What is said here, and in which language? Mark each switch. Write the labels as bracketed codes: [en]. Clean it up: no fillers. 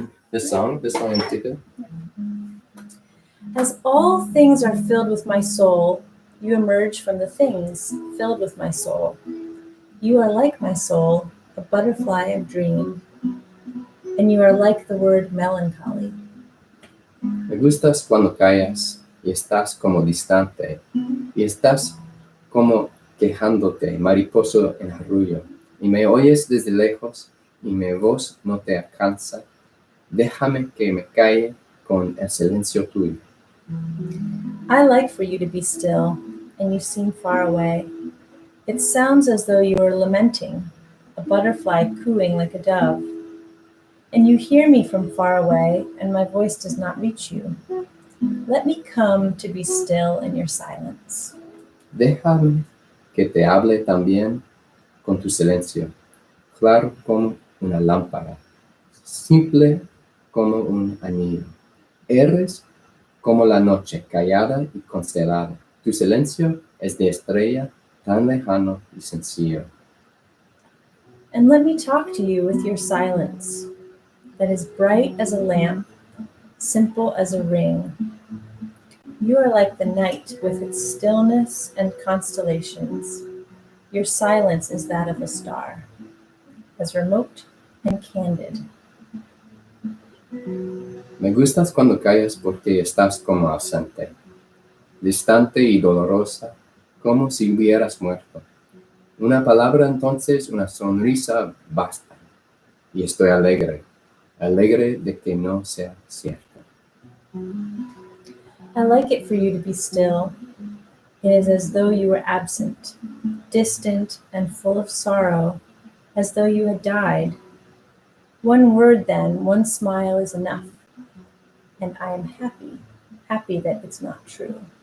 [en] This song in particular? As all things are filled with my soul, you emerge from the things filled with my soul. You are like my soul, a butterfly of dream, and you are like the word melancholy. [es] Me gustas cuando callas y estás como distante y estás como quejándote, mariposo en arrullo, y me oyes desde lejos y mi voz no te alcanza. Déjame que me calle con el silencio tuyo. [en] I like for you to be still, and you seem far away. It sounds as though you are lamenting, a butterfly cooing like a dove. And you hear me from far away, and my voice does not reach you. Let me come to be still in your silence. [es] Déjame que te hable también con tu silencio, claro como una lámpara, simple como un anillo. Eres como la noche, callada y constelada. Tu silencio es de estrella, tan lejano y sencillo. [en] And let me talk to you with your silence, that is bright as a lamp, simple as a ring. You are like the night with its stillness and constellations. Your silence is that of a star, as remote and candid. [es] Me gustas cuando callas porque estás como ausente, distante y dolorosa, como si hubieras muerto. Una palabra entonces, una sonrisa basta, y estoy alegre de que no sea cierto. [en] I like it for you to be still. It is as though you were absent, distant and full of sorrow, as though you had died. One word then, one smile is enough, and I am happy that it's not true.